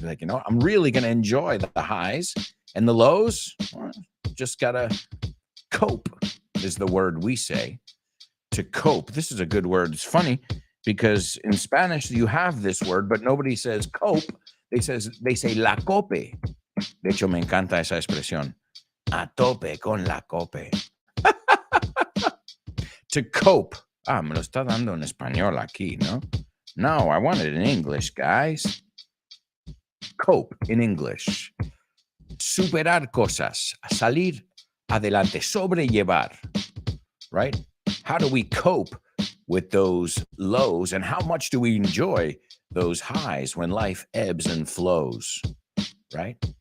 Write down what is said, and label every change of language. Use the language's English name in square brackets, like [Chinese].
[English] You're like, you know, I'm really going to enjoy the highs and the lows. Well, just got to cope is the word we say. To cope. This is a good word. It's funny because in Spanish you have this word, but nobody says cope. They say la cope. [Spanish] De hecho, me encanta esa expresión. A tope con la cope. [English] To cope. [Spanish] Me lo está dando en español aquí, ¿no? [English] No, I want it in English, guys. Cope in English. [Spanish] Superar cosas. Salir adelante. Sobrellevar. [English] Right? How do we cope with those lows, and how much do we enjoy those highs when life ebbs and flows, right?